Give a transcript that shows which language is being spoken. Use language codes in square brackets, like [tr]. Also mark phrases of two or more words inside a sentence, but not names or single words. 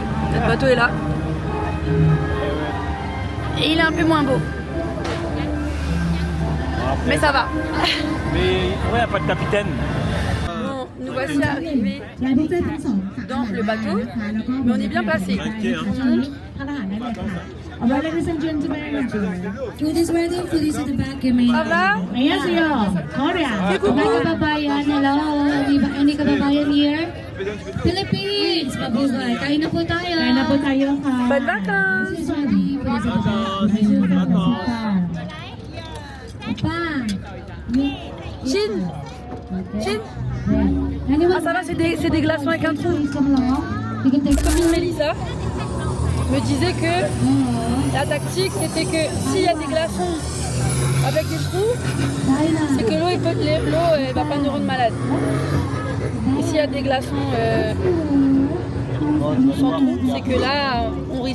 [fr] Notre bateau est là. Et il est un peu moins beau. Mais ça va. Mais pourquoi il n'y a pas de capitaine? Bon, nous voici arrivés dans le bateau. Mais on est bien placé. [en] Alright, ladies and gentlemen, food is ready, food is at the back. [fr] Ça va? [tl] Annyeonghaseyo, Korea. Mga kababayan, hello. Any kababayan here? Philippines. Mabuhay. Kain na po tayo. Kain na po tayo. [fr] Bonnes vacances. [en] Food is ready, food is at the back. [fr] Papa. Chin. Chin. Ah ça va, c'est des glaçons avec un trou. Copine Mélissa me disait que la tactique c'était que s'il y a des glaçons avec des trous, c'est que l'eau elle va pas nous rendre malade. Et s'il y a des glaçons sans trou, c'est que là on risque.